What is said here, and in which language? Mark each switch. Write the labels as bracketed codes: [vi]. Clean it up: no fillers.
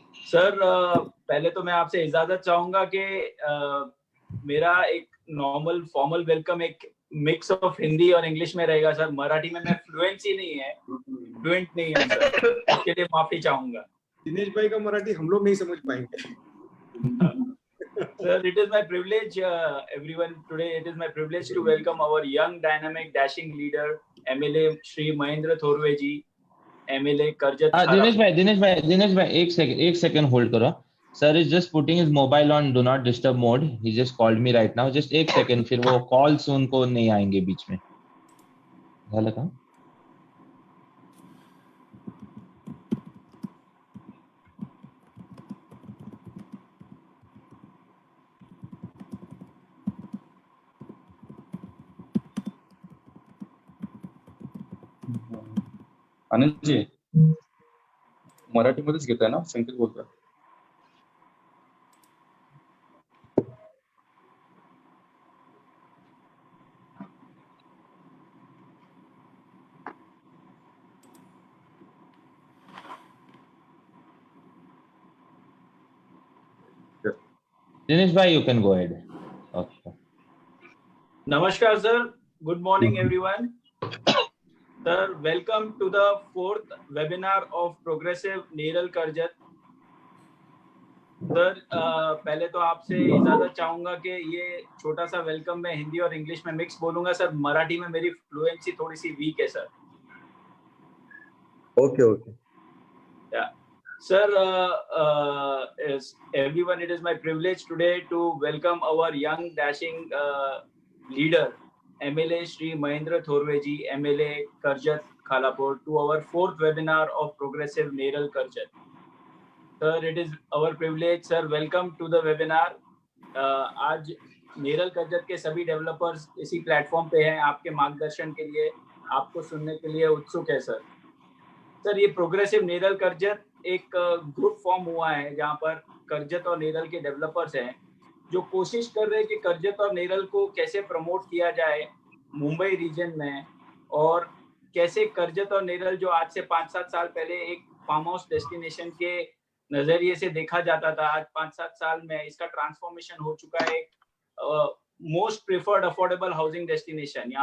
[hi] Sir पहले तो मैं आपसे इजाजत चाहूंगा कि मेरा एक नॉर्मल फॉर्मल वेलकम एक मिक्स ऑफ हिंदी और इंग्लिश में रहेगा सर। मराठी में मैं फ्लुएंट नहीं हूँ सर, इसके लिए माफी चाहूंगा। दिनेश भाई का मराठी हम लोग नहीं समझ पाएंगे। [en] Sir, it is my privilege, everyone. Today, it is my privilege to welcome our young, dynamic, dashing leader, MLA Shri Mahendra Thorve ji, MLA Karjat Kharapur. [hi] Dinesh भाई एक सेकंड होल्ड करो. [en] Sir is just putting his mobile on do not disturb mode. He just called me right now. [hi] Just एक second, फिर वो calls उनको नहीं आएंगे बीच में. [mr] झालं का? आनंद जी मराठीमध्येच घेताय ना? संकेत बोलतोय. [hi] दिनेश भाई, [en] you can go ahead. Okay. Namaskar, sir. Good morning, everyone. Sir, welcome to the 4th webinar of Progressive Neeral Karjat. [hi] Sir पहले तो आपसे इजाजत चाहूंगा कि ये छोटा सा वेलकम मैं हिंदी और इंग्लिश में मिक्स बोलूंगा सर। मराठी में मेरी फ्लुएंसी थोड़ी सी वीक है sir. [en] Okay Sir, everyone, it is my privilege today to welcome our young dashing leader, MLA Shri Mahendra Thorve ji, MLA Karjat Kharapur, to our 4th webinar of Progressive Neeral Karjat. Sir, it is our privilege, sir. Welcome to the webinar. [hi] आज नेरल करजत के सभी developers इसी platform पे हैं आपके मार्गदर्शन के लिए, आपको सुनने के लिए उत्सुक है सर। सर ये प्रोग्रेसिव नेरल करजत एक ग्रुप फॉर्म हुआ है जहां पर करजत और नेरल के डेवलपर्स हैं जो कोशिश कर रहे हैं कि करजत और नेरल को कैसे प्रमोट किया जाए मुंबई रीजन में, और कैसे करजत और नेरल जो आज से 5-7 साल पहले एक फार्म हाउस डेस्टिनेशन के नजरिए से देखा जाता था, आज 5-7 साल में इसका ट्रांसफॉर्मेशन हो चुका है एक [en] Most preferred affordable housing destination.